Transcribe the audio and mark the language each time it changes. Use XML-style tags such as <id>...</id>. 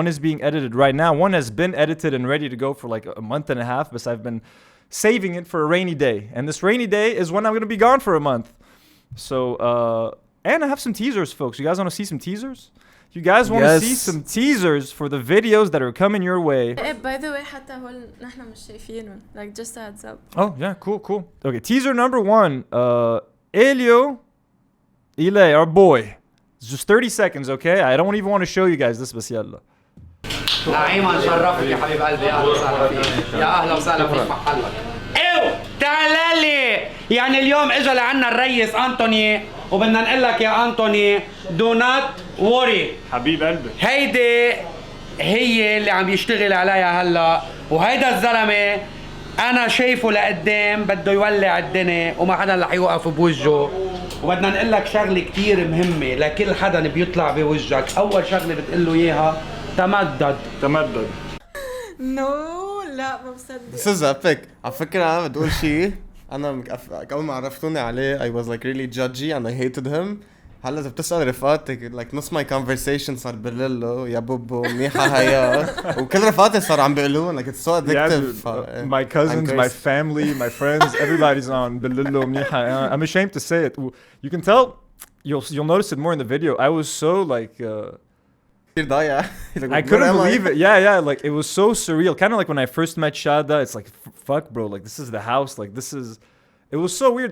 <en>One is being edited right now. One has been edited and ready to go for like a month and a half, but I've been saving it for a rainy day. And this rainy day is when I'm going to be gone for a month. So, and I have some teasers, folks. You guys want to see some teasers? You guys want to see some teasers for the videos that are coming your way. By the way,</en> <ar>حتى هول نحن مش شايفينهم.</ar> <en>Like just a heads up. Oh, yeah, cool. Okay, teaser number 1. Elio, Ile, our boy. It's just 30 seconds, okay? I don't even want to show you guys this,</en> <ar>بس يلا. ايمن شرفك يا حبيب قلبي يا اهلا وسهلا فيك يا اهلا وسهلا فيك محلك تعال لي يعني اليوم اجى لعنا الريس انتوني وبدنا نقول لك يا انتوني</ar> <en>do not worry</en> <ar>حبيب قلبي هيدي هي اللي عم يشتغل عليها هلا وهيدا الزلمه انا شايفه لقدام بده يولع الدنيا وما حدا رح يوقف بوجهه وبدنا نقول لك شغله كثير مهمه لكل حدا بيطلع بوجهك اول شغله بتقول له اياها تمدد</ar> <en>No,</en> <ar>لا ما بصدق.</ar> <en>This is epic.</en> <ar>على فكرة أنا بدي أقول شيء. أنا أول ما عرفتوني عليه</ar> <en>I was like really judgy and I hated him.</en> <ar>هلا إذا بتسأل رفقاتي like نص</ar> <en>my conversation</en> <ar>صار بقول يا بوبو منيحة هيا وكل رفقاتي صار عم بيقولون</ar> <en>like it's so addictive. My cousins, my family, my friends, everybody's on</en> <ar>بقول منيحة.</ar> <en>I'm ashamed to say it. You can tell. You'll notice it more in the video. I was so like. I couldn't believe it. Yeah. Like it was so surreal. Kind of like when I first met Chada. It's like, fuck, bro. Like this is the house. Like this is. It was so weird.</en>